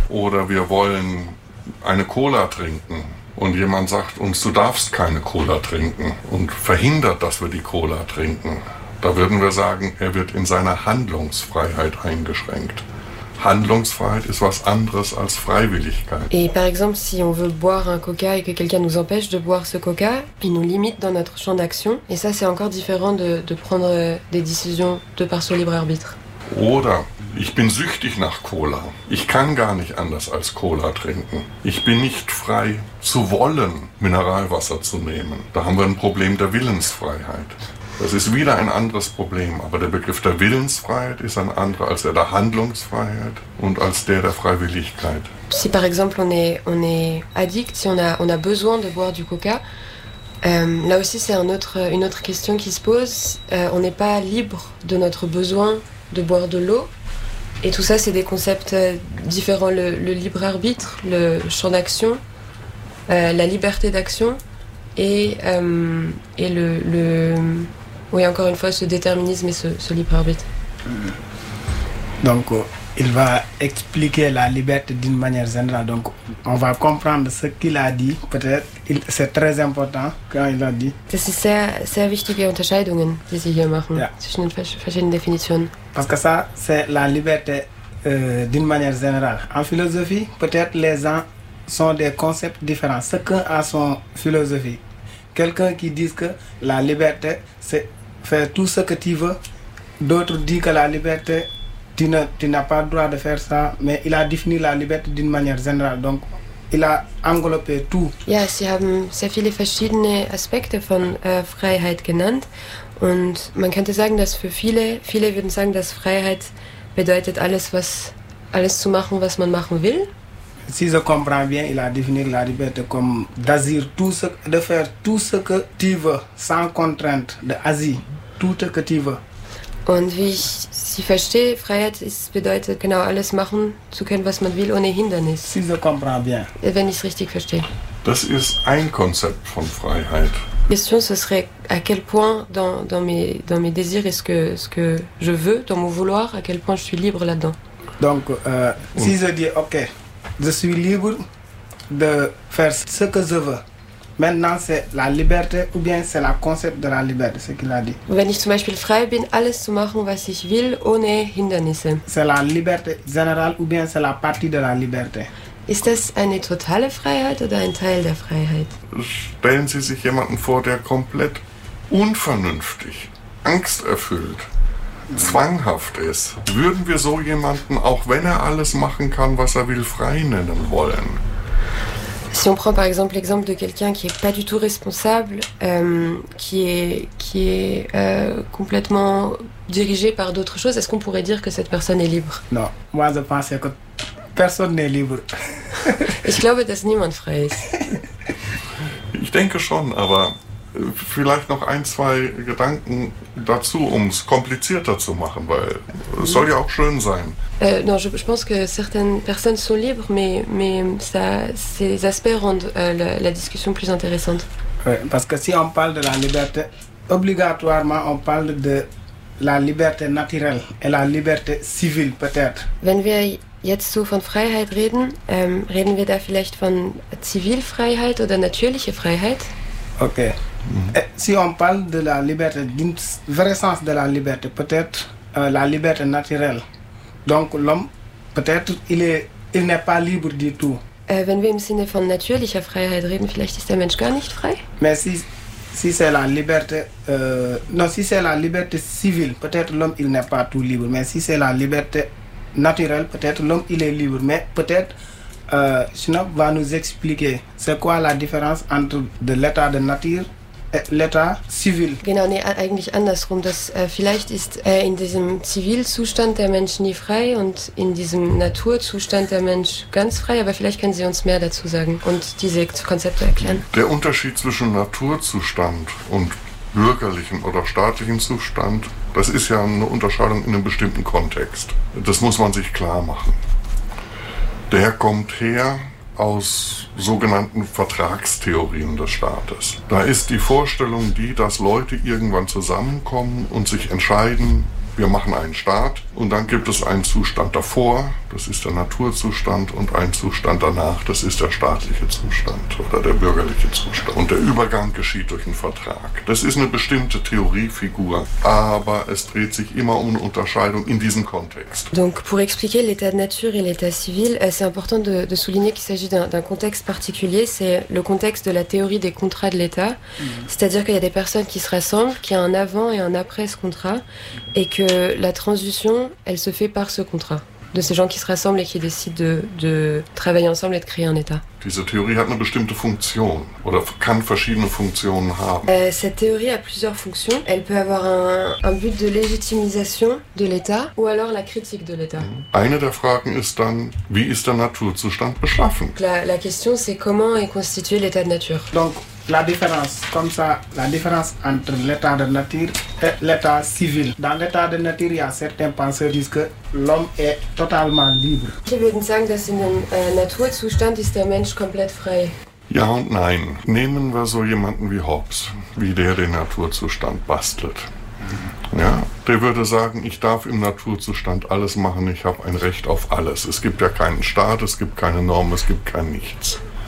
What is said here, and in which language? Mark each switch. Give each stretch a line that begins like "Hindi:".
German: Oder wir wollen eine Cola trinken und jemand sagt uns, du darfst keine Cola trinken und verhindert, dass wir die Cola trinken. Da würden wir sagen, er wird in seiner Handlungsfreiheit eingeschränkt. Handlungsfreiheit ist was anderes als Freiwilligkeit.
French: Et par exemple, si on veut boire un coca et que quelqu'un nous empêche de boire ce coca, il nous limite dans notre champ d'action. Et ça, c'est encore différent de prendre des décisions de par son libre arbitre.
German: Oder ich bin süchtig nach Cola. Ich kann gar nicht anders als Cola trinken. Ich bin nicht frei zu wollen, Mineralwasser zu nehmen. Da haben wir ein Problem der Willensfreiheit. Das ist wieder ein anderes Problem, aber der Begriff der Willensfreiheit ist ein anderer als der Handlungsfreiheit und als der der Freiwilligkeit.
French: Si par exemple on est addict, si on a besoin de boire du coca, là aussi c'est une autre question qui se pose. On n'est pas libre de notre besoin de boire de l'eau. Et tout ça c'est des concepts différents, le libre arbitre, le champ d'action, la liberté d'action. Et le oui, encore une fois, ce déterminisme et ce libre arbitre. Donc, il va expliquer la liberté d'une manière générale. Donc, on va comprendre ce qu'il a dit. Peut-être, c'est très important quand il a dit.
German: Das ist sehr, sehr wichtige Unterscheidungen, die Sie hier machen, ja. Zwischen den verschiedenen Definitionen.
French: Parce que ça, c'est la liberté d'une manière générale. En philosophie, peut-être les gens sont des concepts différents. Chacun a son philosophie. Quelqu'un qui dit que la liberté, c'est faire tout ce que tu veux. D'autres disent que la liberté, tu n'as pas le droit de faire ça. Mais il a défini la liberté d'une manière générale. Donc, il a englobé tout.
German: Ja, Sie haben sehr viele verschiedene Aspekte von Freiheit genannt. Und man könnte sagen, dass für viele würden sagen, dass Freiheit bedeutet, alles zu machen, was man machen will.
French: Si je comprends bien, il a défini la liberté comme d'agir tout ce, de faire tout ce que tu veux, sans contrainte, d'agir tout ce que tu veux.
German: Und wie ich Sie verstehe, Freiheit bedeutet genau alles machen zu können, was man will, ohne Hindernis.
French: Si je comprends bien.
German: Wenn ich es richtig verstehe. Das ist ein Konzept von Freiheit.
French: Die question, ce serait à quel point dans mes désirs et ce que je veux, dans mon vouloir, à quel point je suis libre là-dedans. Donc, si je dis, ok. Je suis libre de faire ce que je veux. Maintenant, c'est la liberté ou bien c'est le concept de la liberté, ce qu'il a dit.
German: Wenn ich zum Beispiel frei bin, alles zu machen, was ich will, ohne Hindernisse.
French: C'est la liberté générale ou bien c'est la partie de la liberté.
German: Ist das eine totale Freiheit oder ein Teil der Freiheit? Stellen Sie sich jemanden vor, der komplett unvernünftig, angsterfüllt, zwanghaft ist. Würden wir so jemanden, auch wenn er alles machen kann, was er will, frei nennen wollen?
French: Si on prend par exemple l'exemple de quelqu'un qui n'est pas du tout responsable, qui est complètement dirigé par d'autres choses, est-ce qu'on pourrait dire que cette personne est libre? Non, moi je pense que personne n'est libre.
German: Ich glaube, dass niemand frei ist. Ich denke schon, aber vielleicht noch ein, zwei Gedanken dazu, um es komplizierter zu machen, weil es soll ja auch schön sein.
French: Non, je pense que certaines personnes sont libres, mais ça, ces aspects rendent la discussion plus intéressante. Oui, parce que si on parle de la liberté, obligatoirement on parle de la liberté naturelle et la liberté civile peut-être.
German: Wenn wir jetzt so von Freiheit reden, reden wir da vielleicht von Zivilfreiheit oder natürliche Freiheit? Okay.
French: Et si on parle de la liberté, d'une vraie sens de la liberté, peut-être la liberté naturelle. Donc l'homme, peut-être, il n'est pas libre du tout.
German: Wenn wir im Sinne von natürlicher Freiheit reden, vielleicht ist der Mensch gar nicht frei?
French: Mais si c'est la liberté, si c'est la liberté civile, peut-être l'homme, il n'est pas tout libre. Mais si c'est la liberté naturelle, peut-être l'homme, il est libre. Mais peut-être Schnapp va nous expliquer c'est quoi la différence entre de l'état de nature et l'état civil.
German: Genau, nee, eigentlich andersrum. Dass, vielleicht ist in diesem Zivilzustand der Mensch nie frei und in diesem Naturzustand der Mensch ganz frei, aber vielleicht können Sie uns mehr dazu sagen und diese Konzepte erklären. Der Unterschied zwischen Naturzustand und bürgerlichen oder staatlichen Zustand, das ist ja eine Unterscheidung in einem bestimmten Kontext. Das muss man sich klar machen. Der kommt her aus sogenannten Vertragstheorien des Staates. Da ist die Vorstellung die, dass Leute irgendwann zusammenkommen und sich entscheiden, wir machen einen Staat und dann gibt es einen Zustand davor, das ist der Naturzustand, und einen Zustand danach, das ist der staatliche Zustand oder der bürgerliche Zustand. Und der Übergang geschieht durch einen Vertrag. Das ist eine bestimmte Theoriefigur, aber es dreht sich immer um eine Unterscheidung in diesem Kontext.
French: Donc pour expliquer l'état de nature et l'état civil, c'est important de souligner qu'il s'agit d'un contexte particulier, c'est le contexte de la théorie des contrats de l'État. C'est-à-dire qu'il y a des personnes qui se rassemblent, qu'il y a un avant et un après ce contrat, et que la transition, elle se fait par ce contrat. De ces gens qui se rassemblent et qui décident de travailler ensemble et de créer un État.
German: Diese Theorie hat eine bestimmte Funktion oder kann verschiedene Funktionen haben.
French: Cette théorie a plusieurs fonctions. Elle peut avoir un but de légitimisation de l'État ou alors la critique de l'État.
German: Eine der Fragen ist dann, wie ist der Naturzustand beschaffen?
French: La question c'est comment est constitué l'état de nature. Donc la différence, comme ça, la différence entre l'état de nature et l'état civil. Dans l'état de nature, il y a certains penseurs qui disent que l'homme est totalement libre.
German: Sie würden sagen, dass in dem Naturzustand ist der Mensch komplett frei. Ja und nein. Nehmen wir so jemanden wie Hobbes, wie der den Naturzustand bastelt. Ja, der würde sagen, ich darf im Naturzustand alles machen, ich habe ein Recht auf alles. Es gibt ja keinen Staat, es gibt keine Norm, es gibt kein Nichts.